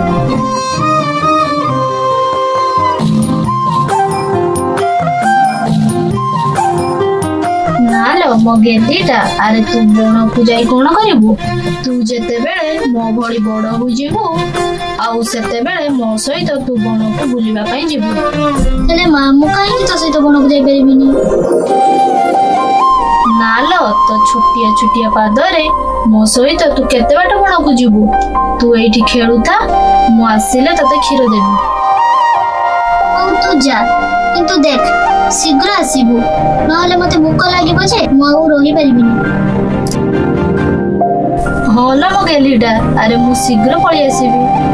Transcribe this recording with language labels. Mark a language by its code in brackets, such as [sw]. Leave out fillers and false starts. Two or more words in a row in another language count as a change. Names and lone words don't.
[or] ନାଲୋ ମୋ ଗେଦିଟା ଅରେ ତୁ ବଣ କୁ ଯାଇ କଣ କରିବୁ? ତୁ ଯେତେ ବେଳେ ମୋ ଭଳି ବଡ଼ ବୁଝିବୁ ଆଉ ସେତେ ବେଳେ ମୋ ସହିତ ତୁ ବଣ କୁ ବୁଲିବା ପାଇଁ ଯିବୁ। ହେଲେ ମା ମୁ କାହେ ତୋ ସହିତ ବଣ କୁ ଯାଇ ପାରିବିନି? ନାଲୋ ତୋ ଛୋଟିଆ ଛୋଟିଆ ପାଦରେ ମୋ ସହିତ ତୁ କେତେ ବାଟ ବଣ କୁ ଯିବୁ? ତୁ ଏଠି ଖେଳୁଥା ମୁ ଆସିଲେ ତତେ କ୍ଷୀର ଦେବି। ଓ ତୁ ଯା କିନ୍ତୁ ଦେଖ ଶୀଘ୍ର ଆସିବୁ ନହେଲେ ମତେ ଭୂଖ ଲାଗିବ ଯେ ମୁ ଆଉ ରହି ପାରିବିନି। ହୋଲା ମୋ ଗେଲିଟା ଅରେ ମୁ ଶୀଘ୍ର ପଳି ଆସିବି।